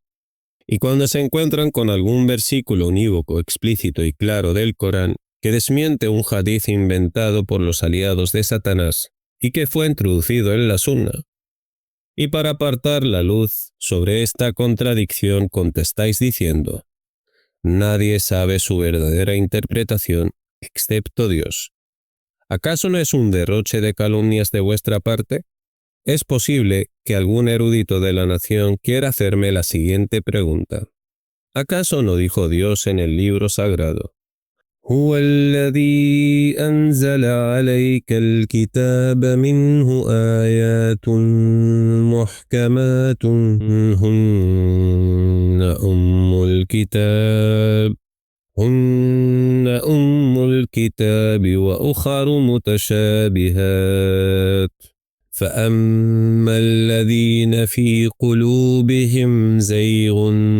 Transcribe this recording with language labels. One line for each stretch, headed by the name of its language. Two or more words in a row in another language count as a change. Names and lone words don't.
Spanish: Y cuando se encuentran con algún versículo unívoco, explícito y claro del Corán, que desmiente un hadiz inventado por los aliados de Satanás y que fue introducido en la Sunna, y para apartar la luz sobre esta contradicción contestáis diciendo: nadie sabe su verdadera interpretación excepto Dios. ¿Acaso no es un derroche de calumnias de vuestra parte? Es posible que algún erudito de la nación quiera hacerme la siguiente pregunta. ¿Acaso no dijo Dios en el libro sagrado:
Arabic: هو الذي أنزل عليك الكتاب منه آيات محكمات هن أم الكتاب وأخر متشابهات فأما الذين في قلوبهم زيغ